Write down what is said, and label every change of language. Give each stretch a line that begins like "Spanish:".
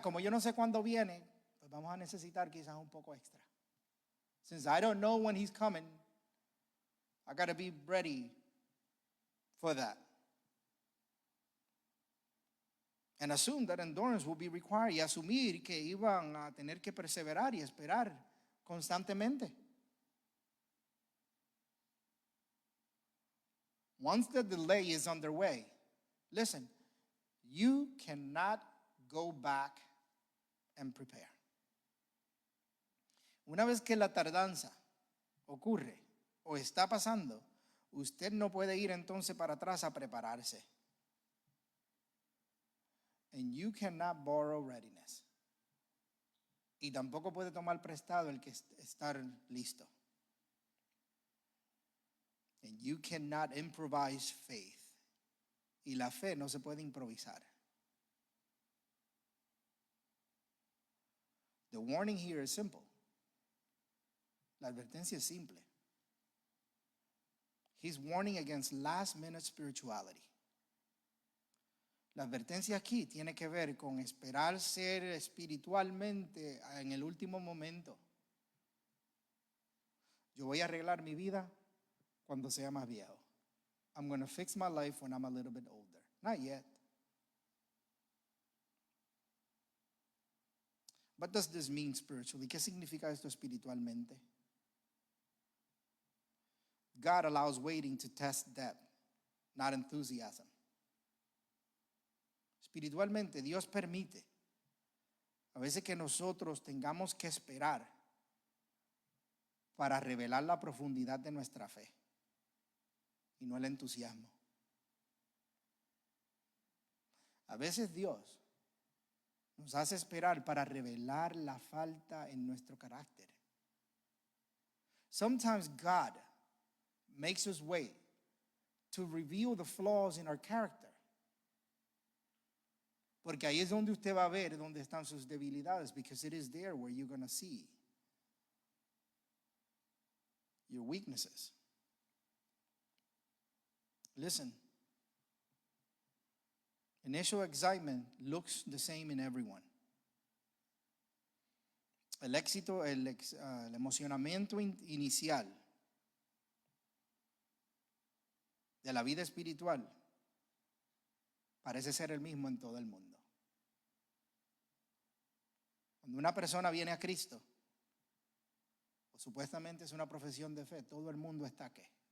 Spanish: Como yo no sé cuándo viene, pues vamos a necesitar quizás un poco extra.
English: Since I don't know when he's coming, I got to be ready for that. And assume that endurance will be required.
Spanish: Y asumir que iban a tener que perseverar y esperar constantemente.
English: Once the delay is underway, listen, you cannot go back and prepare.
Spanish: Una vez que la tardanza ocurre o está pasando, usted no puede ir entonces para atrás a prepararse.
English: And you cannot borrow readiness.
Spanish: Y tampoco puede tomar prestado el que estar listo.
English: And you cannot improvise faith.
Spanish: Y la fe no se puede improvisar.
English: The warning here is simple.
Spanish: La advertencia es simple.
English: He's warning against last-minute spirituality.
Spanish: La advertencia aquí tiene que ver con esperar ser espiritualmente en el último momento. Yo voy a arreglar mi vida cuando sea más viejo.
English: I'm going to fix my life when I'm a little bit older. Not yet. What does this mean spiritually?
Spanish: ¿Qué significa esto espiritualmente?
English: God allows waiting to test depth, not enthusiasm.
Spanish: Espiritualmente, Dios permite a veces que nosotros tengamos que esperar para revelar la profundidad de nuestra fe y no el entusiasmo. A veces Dios nos hace esperar para revelar la falta en nuestro carácter.
English: Sometimes God makes us wait to reveal the flaws in our character.
Spanish: Porque ahí es donde usted va a ver dónde están sus debilidades,
English: because it is there where you're going to see your weaknesses. Listen, initial excitement looks the same in everyone.
Spanish: El éxito, el emocionamiento inicial de la vida espiritual parece ser el mismo en todo el mundo. Cuando una persona viene a Cristo, o supuestamente es una profesión de fe, todo el mundo está ¿qué?